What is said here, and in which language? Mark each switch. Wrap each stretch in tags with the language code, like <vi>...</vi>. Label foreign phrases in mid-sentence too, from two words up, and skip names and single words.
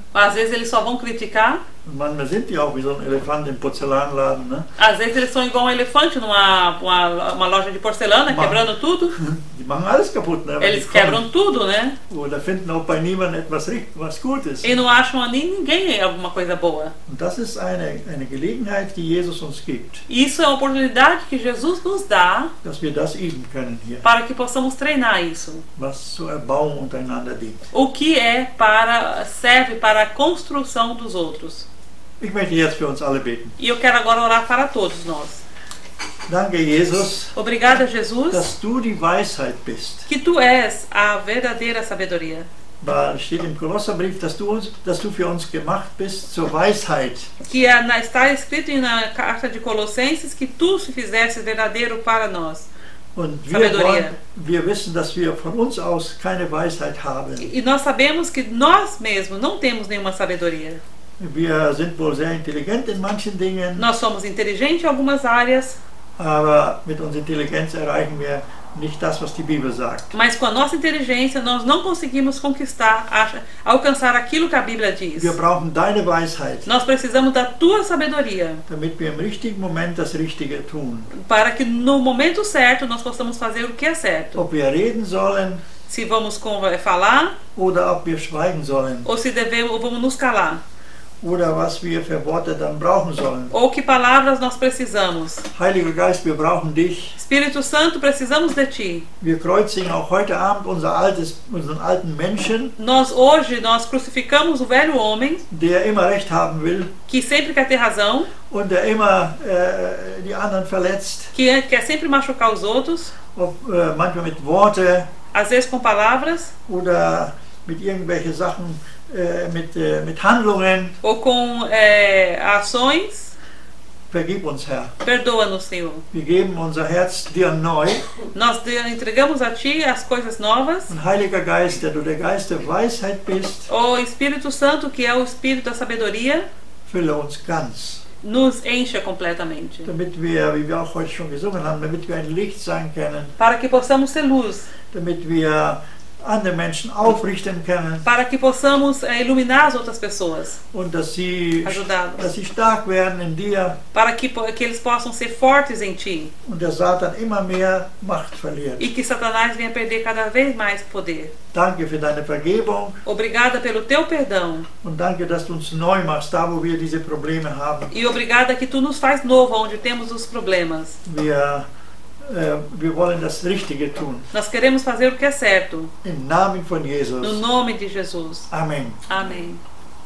<pt>Às vezes eles só vão criticar.</pt> <de>Und manchmal sind die auch wie so ein Elefant im Porzellanladen, ne?</de> <pt>Às vezes eles são igual um elefante numa loja de porcelana, quebrando tudo.</pt> <de>Die machen alles kaputt, ne?</de> <pt>Eles quebram tudo, né?</pt> <de>Oder finden auch bei niemandem was Gutes.</de> <pt>E não acham a ninguém alguma coisa boa.</pt> <de>Und das ist eine Gelegenheit, die Jesus uns gibt,</de> <pt>Isso é a oportunidade que Jesus nos dá</pt> <de>dass wir das üben können hier,</de> <pt>para que possamos treinar isso.</pt> <de>was zur Erbauung untereinander dient.</de> <pt>O que serve para a construção dos outros.</pt> <de>Ich möchte jetzt für uns alle beten.</de> <pt>E eu quero agora orar para todos nós.</pt> <de>Danke, Jesus,</de> <pt>Obrigada, Jesus,</pt> <de>dass du die Weisheit bist.</de> <pt>que tu és a verdadeira sabedoria.</pt> <de>Weil steht im Kolosserbrief, dass du für uns gemacht bist zur Weisheit.</de> <pt>Que está escrito na carta de Colossenses que tu se fizeste verdadeiro para nós.</pt> <de>Und</de> <pt>Sabedoria.</pt> <de>wir wissen, dass wir von uns aus keine Weisheit haben.</de> <pt>E nós sabemos que nós mesmos não temos nenhuma sabedoria.</pt> <de>Wir sind wohl sehr intelligent in manchen Dingen,</de> <pt>Nós somos inteligentes em algumas áreas,</pt> <de>aber mit unserer Intelligenz erreichen wir nicht das, was die Bibel sagt.</de> <pt>mas com a nossa inteligência nós não conseguimos alcançar aquilo que a Bíblia diz.</pt> <de>Wir brauchen deine Weisheit,</de> <pt>Nós precisamos da tua sabedoria</pt> <de>damit wir im richtigen Moment das Richtige tun.</de> <pt>para que no momento certo nós possamos fazer o que é certo.</pt> <de>Ob wir reden sollen</de> <pt>Se vamos falar</pt> <de>oder ob wir schweigen sollen</de> <pt>ou se vamos nos calar.</pt> <de>oder was wir für Worte dann brauchen sollen.</de> <pt>Ou que palavras nós precisamos.</pt> <de>Heiliger Geist, wir brauchen dich.</de> <pt>Espírito Santo, precisamos de ti.</pt> <de>Wir kreuzigen auch heute Abend unseren alten Menschen,</de> <pt>Hoje nós crucificamos o velho homem</pt> <de>der immer Recht haben will</de> <pt>que sempre quer ter razão,</pt> <de>und der immer die anderen verletzt,</de> <pt>que quer sempre machucar os outros,</pt> <de>manchmal mit Worte</de> <pt>às vezes com palavras</pt> <de>oder mit irgendwelchen Sachen, mit Handlungen.</de> <pt>ou com ações.</pt> <de>Vergib uns, Herr.</de> <pt>Perdoa-nos, Senhor.</pt> <de>Wir geben unser Herz dir neu.</de> <pt>Nós entregamos a ti as coisas novas.</pt> <de>Und Heiliger Geist, der du der Geist der Weisheit bist,</de> <pt>O Espírito Santo, que é o Espírito da sabedoria,</pt> <de>fülle uns ganz.</de> <pt>nos encha completamente.</pt> <de>Damit wir, wie wir auch heute schon gesungen haben, damit wir ein Licht sein können,</de> <pt>Para que possamos ser luz.</pt> <de>damit wir andere Menschen aufrichten können</de> <pt>para que possamos iluminar as outras pessoas,</pt> <de>und dass sie</de> <pt>ajudá-los,</pt> <de>stark werden in dir</de> <pt>para que eles possam ser fortes em Ti</pt> <de>und der Satan immer mehr Macht verliert.</de> <pt>e que Satanás venha perder cada vez mais poder.</pt> <de>Danke für deine Vergebung</de> <pt>Obrigada pelo Teu perdão</pt> <de>und danke, dass du uns neu machst, da wo wir diese Probleme haben.</de> <pt>e obrigada que Tu nos faz novo onde temos os problemas.</pt> <de>Wir wollen das Richtige tun.</de> <pt>Nós queremos fazer o que é certo,</pt> <de>Im Namen von</de> <pt>no Jesus. nome de Jesus.</pt> <de>Amen.</de> <pt>Amém.</pt>